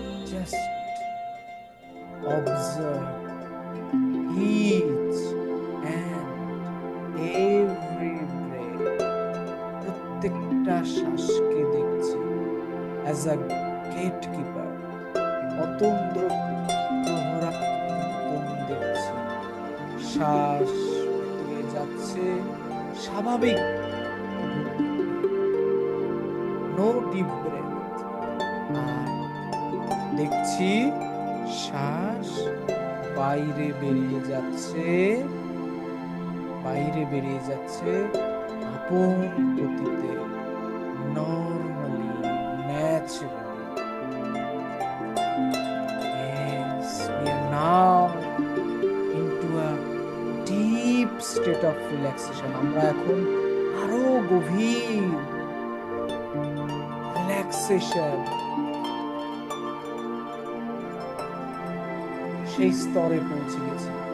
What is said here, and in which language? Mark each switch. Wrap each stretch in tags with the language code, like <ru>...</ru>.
<en>Just observe each and every breath.</en> <bn>প্রত্যেকটা শ্বাসকে দেখছি</bn> <en>as a gatekeeper,</en> <bn>অতন্দ্র প্রহরা দেখছি। শ্বাস ভিতরে যাচ্ছে স্বাভাবিক,</bn> <en>No deep breath.</en> <bn>আর দেখছি শ্বাস বাইরে বেরিয়ে যাচ্ছে, বাইরে বেরিয়ে যাচ্ছে আপন গতিতে, normally, naturally.</bn> <en>Yes, we are now into a deep state of relaxation.</en> <bn>আমরা এখন আরো গভীর রিল্যাক্সেশন, সেই স্তরে পৌঁছে গেছি।</bn>